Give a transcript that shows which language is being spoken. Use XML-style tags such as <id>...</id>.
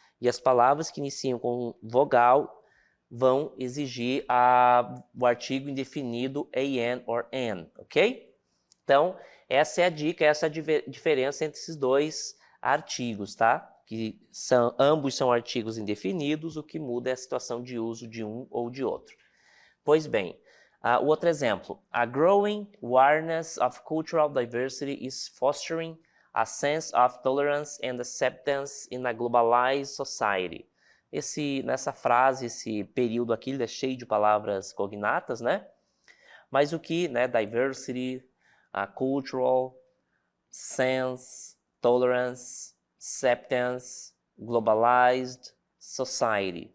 <pt>E as palavras que iniciam com vogal vão exigir o artigo indefinido an or an, ok? Então, essa é a dica, essa é a diferença entre esses dois artigos, tá? Que ambos são artigos indefinidos, o que muda é a situação de uso de um ou de outro. Pois bem, o outro exemplo.</pt> <en>A growing awareness of cultural diversity is fostering a sense of tolerance and acceptance in a globalized society.</en> <pt>Nessa frase, esse período aqui, ele é cheio de palavras cognatas, né? Mas o que, né?</pt> <en>Diversity, cultural, sense, tolerance, acceptance, globalized society.</en>